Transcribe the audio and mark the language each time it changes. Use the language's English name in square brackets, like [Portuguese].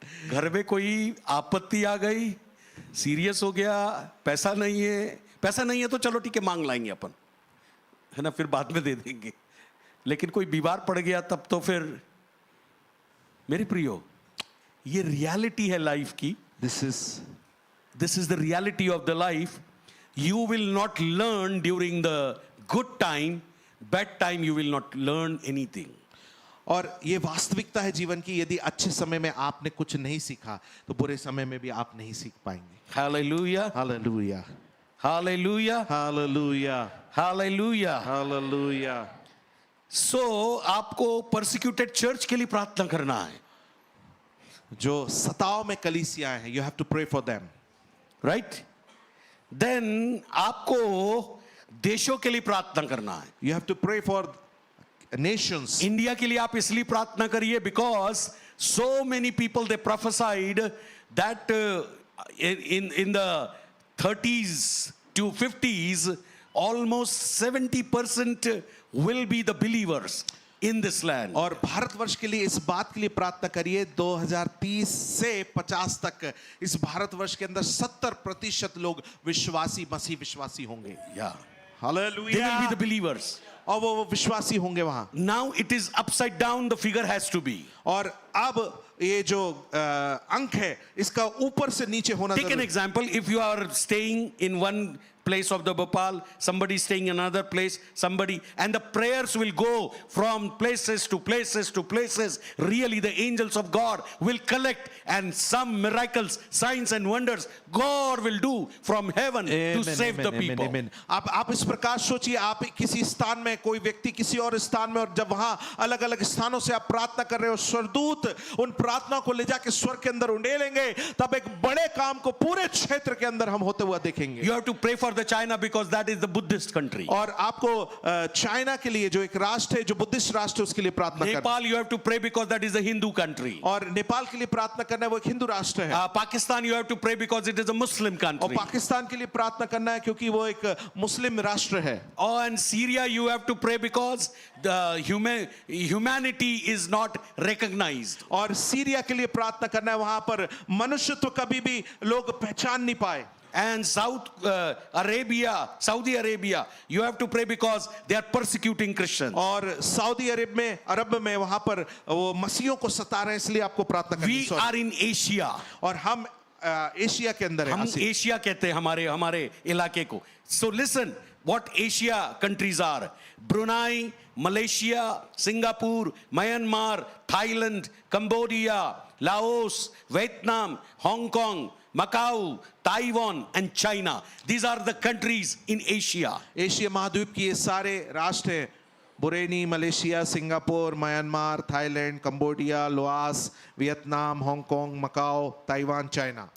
[Hindi] घर में कोई आपत्ति आ गई, सीरियस हो गया, पैसा नहीं है तो चलो ठीक है मांग लाएंगे अपन, है ना, फिर बाद में दे देंगे. लेकिन कोई बीमार पड़ गया तब तो फिर. मेरे प्रियो, ये रियलिटी है लाइफ की. [English] This is the reality of the life. You will not learn during the good time. Bad time you will not learn anything. [Hindi] और ये वास्तविकता है जीवन की. यदि अच्छे समय में आपने कुछ नहीं सीखा तो बुरे समय में भी आप नहीं सीख पाएंगे. [English] Hallelujah. Hallelujah. Hallelujah. Hallelujah. Hallelujah. Hallelujah. [Hindi] So आपको [English] persecuted church [Hindi] के लिए प्रार्थना करना है. जो सताव में कलीसिया है, [English] you have to pray for them. Right? [Hindi] then आपको देशों के लिए प्रार्थना करना है. [English] You have to pray for nations. [Hindi] India के लिए आप इसलिए प्रार्थना करिए [English] because so many people they prophesied that in the 30s to 50s almost 70% will be the believers in this land. [Hindi] और भारतवर्ष के लिए इस बात के लिए प्रार्थना करिए 2030 से 50 तक इस भारतवर्ष के अंदर 70% लोग विश्वासी मसीह विश्वासी होंगे. [English] Yeah. They [Hindi] hallelujah. [English] will be the believers. [Hindi] और वो विश्वासी होंगे वहां. [English] Now it is upside down, the figure has to be. [Hindi] और अब ये जो अंक है इसका ऊपर से नीचे होना [English] Take an [Hindi] जरूरी. [English] example. If you are staying in one place of the Bhopal, somebody staying in another place, somebody, and the prayers will go from places to places to places. Really, the angels of God will collect, and some miracles, signs, and wonders God will do from heaven to save the people. [Hindi] आप इस प्रकार सोचिए, आप किसी स्थान में, कोई व्यक्ति किसी और स्थान में, और जब वहां अलग अलग स्थानों से आप प्रार्थना कर रहे हो, स्वर्गदूत उन प्रार्थना को ले जाके स्वर्ग के अंदर उंडेलेंगे, तब एक बड़े काम को पूरे क्षेत्र के अंदर हम होते हुए देखेंगे. [English] You have to pray for the China because that is the Buddhist country. [Hindi] और आपको चाइना के लिए जो एक राष्ट्र है, जो बुद्धिस्ट राष्ट्र है, उसके लिए प्रार्थना करना. [English] Nepal, you have to pray because that is a Hindu country. [Hindi] और नेपाल के लिए प्रार्थना करना है, वो एक हिंदू राष्ट्र है. [English] Pakistan, you have to pray because it is a Muslim [Hindi] और [English] country. [Hindi] पाकिस्तान के लिए प्रार्थना करना है क्योंकि वो एक मुस्लिम राष्ट्र है. [English] Oh, and Syria, you have to pray because the humanity is not recognized. [Hindi] और सीरिया के लिए प्रार्थना करना है, वहां पर मनुष्यत्व कभी भी लोग पहचान नहीं पाए. [English] And Saudi Arabia, you have to pray because they are persecuting Christians. [Hindi] और सऊदी अरब में वहां पर वो मसीहों को सता रहे हैं, इसलिए आपको प्रार्थना करनी [English] We [Hindi] है. [English] are in Asia. [Hindi] और हम एशिया के अंदर हम हैं. एशिया कहते हैं हमारे इलाके को. [English] So listen, what Asia countries are: Brunei, Malaysia, Singapore, Myanmar, Thailand, Cambodia, Laos, Vietnam, Hong Kong, Macau, Taiwan, and China. These are the countries in Asia. [Hindi] Asia महाद्वीप की ये सारे राष्ट्र हैं: बुरेनी, Malaysia, Singapore, Myanmar, Thailand, Cambodia, Laos, Vietnam, Hong Kong, Macau, Taiwan, China.